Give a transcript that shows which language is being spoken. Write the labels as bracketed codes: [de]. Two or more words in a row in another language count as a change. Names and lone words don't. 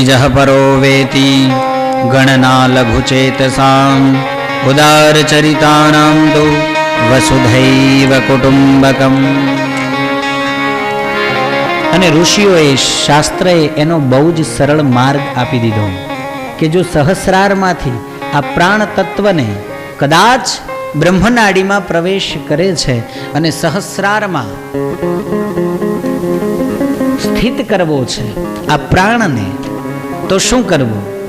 [sa] निजः परो वेति गणना लघुचेतसाम् उदारचरितानां तु वसुधैव कुटुम्बकम्। [gu] અને ઋષિઓએ શાસ્ત્રએ એનો બહુ જ સરળ માર્ગ આપી દીધો કે જો સહસ્રારમાંથી આ પ્રાણ તત્વને કદાચ બ્રહ્મનાડીમાં પ્રવેશ કરે છે અને સહસ્રારમાં સ્થિત કરવો છે આ પ્રાણને, તો શું કરવું?